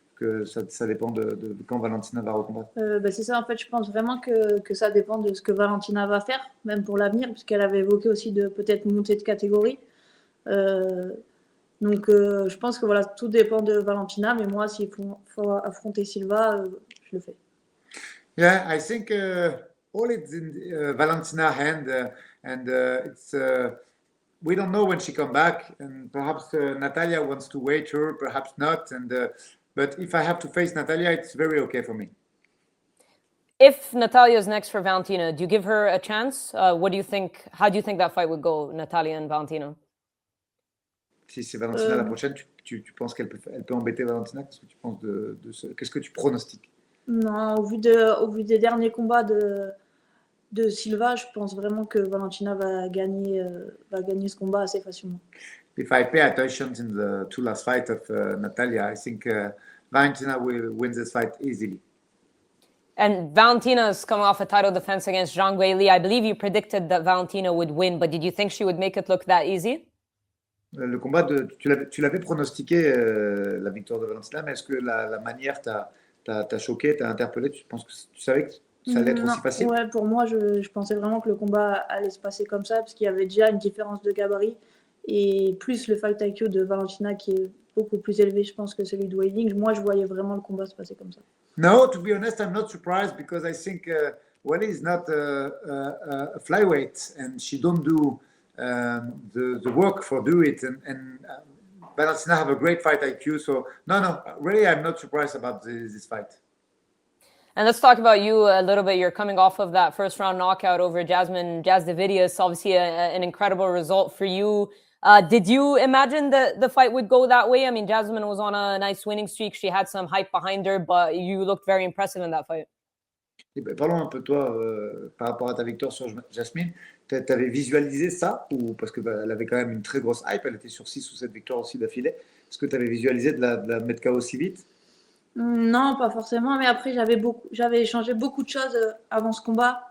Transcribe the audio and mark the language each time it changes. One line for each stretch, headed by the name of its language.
French: que ça dépend de quand Valentina va recombattre? C'est ça, en fait, je pense vraiment que ça dépend de ce que Valentina va faire, même pour l'avenir, puisqu'elle avait évoqué aussi de peut-être monter de catégorie. Donc, je pense que voilà, tout dépend de Valentina, mais moi, s'il faut affronter Silva, je le fais.
English: Yeah, I think all it's in Valentina's hand, and it's we don't know when she come back, and perhaps Natalia wants to wait her, perhaps not, and but if I have to face Natalia, it's very okay for me. If Natalia is next for Valentina, do you give her a chance? What do you think? How do you think that fight would go, Natalia and Valentina?
French: Si c'est Valentina la prochaine, tu penses qu'elle peut embêter Valentina? Qu'est-ce que tu penses qu'est-ce que tu pronostiques? Non, au vu des derniers combats de Silva, je pense vraiment que Valentina va gagner ce combat assez facilement.
English: If I pay attention in the two last fights of Natalia, I think Valentina will win this fight easily. And Valentina's coming off a title defense against Zhang Weili. I believe you predicted that Valentina would win, but did you think she would make it look that easy?
French: Le combat tu l'avais pronostiqué la victoire de Valentina, mais est-ce que la manière t'a choqué, t'a interpellé? Tu penses que tu savais que ça allait être aussi facile? Ouais, pour moi, je pensais vraiment que le combat allait se passer comme ça, parce qu'il y avait déjà une différence de gabarit, et plus le fight IQ de Valentina qui est beaucoup plus élevé, je pense, que celui de Weili. Moi, je voyais vraiment le combat se passer comme ça.
English: No, to be honest, I'm not surprised because I think Weili is not a flyweight, and she don't do the work for do it, and Valentina have a great fight IQ. So no, really, I'm not surprised about this fight. And let's talk about you a little bit. You're coming off of that first round knockout over Jazz Davidius. Obviously, an incredible result for you. Did you imagine that the fight would go that way? I mean, Jasmine was on a nice winning streak. She had some hype behind her, but you looked very impressive in that fight.
French: Parlons un peu de toi par rapport à ta victoire sur Jasmine. Tu avais visualisé ça ou parce qu'elle avait quand même une très grosse hype, elle était sur 6 ou 7 victoires aussi d'affilée. Est-ce que tu avais visualisé de la mettre KO aussi vite? Non, pas forcément, mais après j'avais échangé beaucoup de choses avant ce combat.